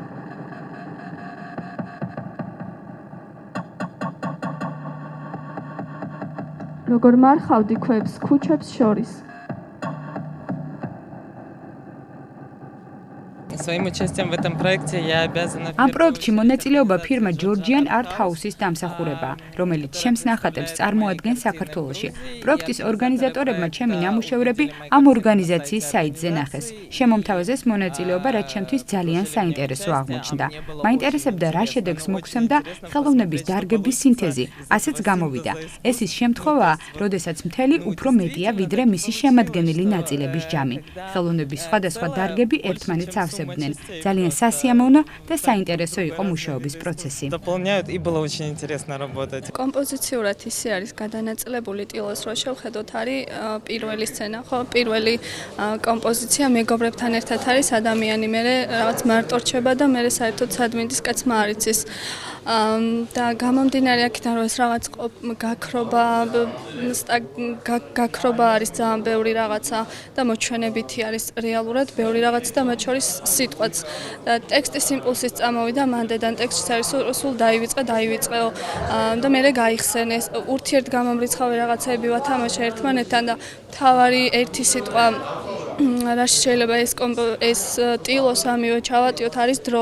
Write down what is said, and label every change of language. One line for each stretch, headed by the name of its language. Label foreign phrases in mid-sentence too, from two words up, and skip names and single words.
Georgian: როგორ მარხავდი ქვებს ქუჩებს შორის.
Russian: Своим участием в этом проекте я обязана.
Georgian: Ამ პროექტში მონაწილეობა ფირმა Georgian Art House-ის დამსახურებაა, რომელიც ჩემს ნახატებს წარმოადგენს საქართველოში. პროექტის ორგანიზატორებმა ჩემი ნამუშევრები ამ ორგანიზაციის საიტზე ნახეს. შემომთავაზეს მონაწილეობა, რაც ჩემთვის ძალიან საინტერესო აღმოჩნდა. მაინტერესებდა რა შედეგს მოგცემდა ხელოვნების დარგების სინთეზი, ასეც გამოვიდა. ეს ის შემთხვევაა, როდესაც მთელი უფრო მეტია, ვიდრე მისი შემადგენელი ნაწილების ჯამი. ხელოვნების სხვადასხვა დარგები ერთმანეთს ავსებდნენ. ძალიან სასიამოვნო და საინტერესო იყო მუშაობის პროცესი.
Russian: Дополняют и было очень интересно работать.
Georgian: კომპოზიციურად ისე არის გადანაწილებული ტილოს რო შევხედოთ არის პირველი სცენა, ხო? პირველი კომპოზიცია მეგობრებთან ერთად არის ადამიანი, მე რაღაც მარტო რჩება და მე საერთოდ სადმინდის კაცმა არ იცის. და გამომდინარე აქედან რომ ეს რაღაც გაქრობა არის ძალიან ბევრი რაღაცა და მოჩვენებითი არის რეალურად ბევრი რაღაც და მათ შორის სიტყვაც და ტექსტის იმპულსის წამოვიდა მანდედან ტექსტს არის სულ დაივიწყეო და მე გაიხსენე ურთიერთგამომრიცხავი რაღაცები ვათამაშე ერთმანეთთან და თავარი ერთი სიტყვა რა შეიძლება ეს ტილოს ამივე ჩავატიოთ არის დრო